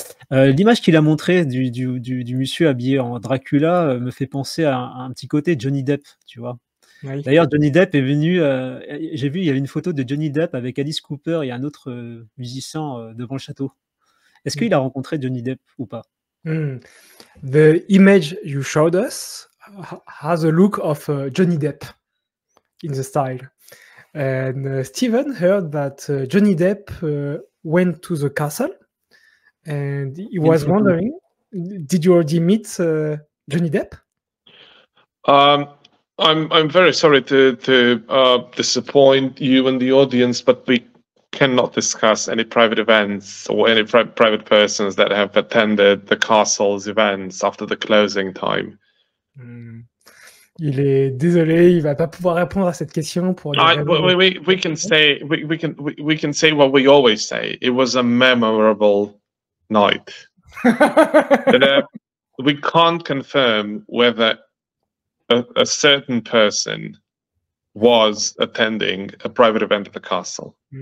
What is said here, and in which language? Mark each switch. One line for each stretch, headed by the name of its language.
French: L'image qu'il a montrée du monsieur habillé en Dracula me fait penser à un petit côté Johnny Depp, tu vois. Oui. D'ailleurs, Johnny Depp est venu. J'ai vu, il y avait une photo de Johnny Depp avec Alice Cooper et un autre musicien devant le château. Est-ce qu'il a rencontré Johnny Depp ou pas?
English: The image you showed us has a look of Johnny Depp in the style. And Steven heard that Johnny Depp went to the castle, and he was wondering, did you already meet Johnny Depp? I'm very sorry to disappoint you and the audience, but we cannot discuss any private events or any private persons that have attended the castle's events after the closing time.
French: Il est désolé, il va pas pouvoir répondre à cette question pour
English: we can say we can say what we always say. It was a memorable night. But, we can't confirm whether a certain person was attending a private event at the castle.